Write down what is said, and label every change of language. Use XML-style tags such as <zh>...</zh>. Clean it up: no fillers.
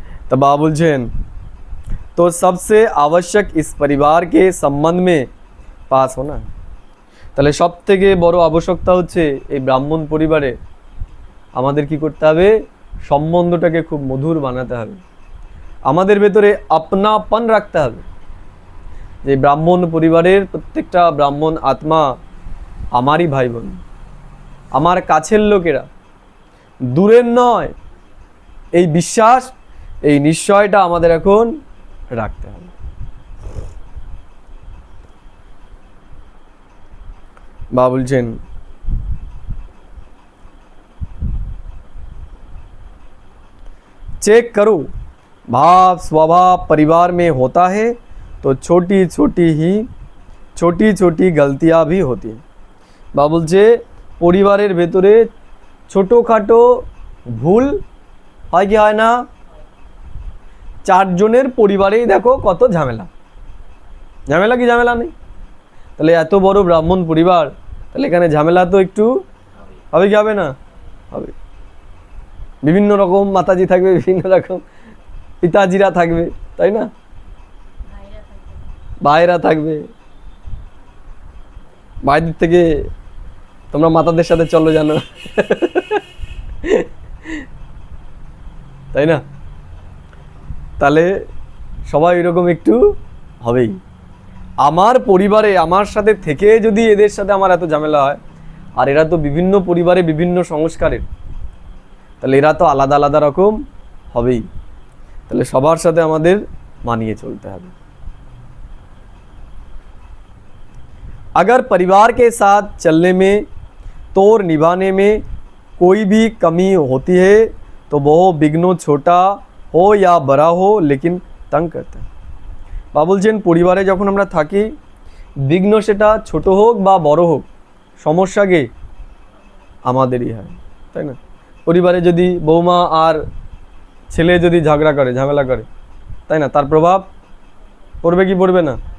<hi>तो बाबा बोलছেন तो सबसे आवश्यक इस परिवार के संबंध में पास होना।</hi> <bn>তাহলে সব থেকে বড় আবশ্যকতা হচ্ছে এই ব্রাহ্মণ পরিবারে আমাদের কি করতে হবে, সম্বন্ধটাকে খুব মধুর বানাতে হবে, আমাদের ভেতরে আপনাপন রাখতে হবে, যে ব্রাহ্মণ পরিবারের প্রত্যেকটা ব্রাহ্মণ আত্মা আমারই ভাই বোন, আমার কাছের লোকেরা, দূরের নয়। এই বিশ্বাস, এই নিশ্চয়টা আমাদের এখন রাখতে হবে। বা বলছেন</bn> <hi>चेक करो भाव स्वभाव परिवार में होता है तो छोटी छोटी गलतियां भी होती हैं।</hi> <bn>বা বলছে পরিবারের ভেতরে ছোটোখাটো ভুল হয় কি হয় না? 4 জনের পরিবারেই দেখো কত ঝামেলা, ঝামেলা কি ঝামেলা নেই? তাহলে এত বড় ব্রাহ্মণ পরিবার, তাহলে এখানে ঝামেলা তো একটু হবে কি হবে না? হবে। বিভিন্ন রকম মাতাজি থাকবে, বিভিন্ন রকম পিতাজিরা থাকবে, তাই না? ভাইরা থাকবে। ভাইদের থেকে তোমরা মাতাদের সাথে চলো জানো, তাই না? তাহলে সবাই এরকম একটু হবেই। আমার পরিবারে আমার সাথে থেকে যদি এদের সাথে আমার এত ঝামেলা হয়, আর এরা তো বিভিন্ন পরিবারে বিভিন্ন সংস্কারের, তাহলে এরা তো আলাদা আলাদা রকম হবেই। তাহলে সবার সাথে আমাদের মানিয়ে চলতে হবে।</bn> <hi>अगर परिवार के साथ चलने में, तोड़ निभाने में कोई भी कमी होती है तो वो विघ्न छोटा हो या बड़ा हो लेकिन तंग करता है।</hi> <bn>বা বলছেন পরিবারে যখন আমরা থাকি, বিঘ্ন সেটা ছোট হোক বা বড় হোক, সমস্যা কে আমাদেরই হয়, তাই না? পরিবারে যদি বৌমা আর ছেলে যদি ঝগড়া করে, ঝামেলা করে, তাই না, তার প্রভাব পড়বে কি পড়বে না?</bn>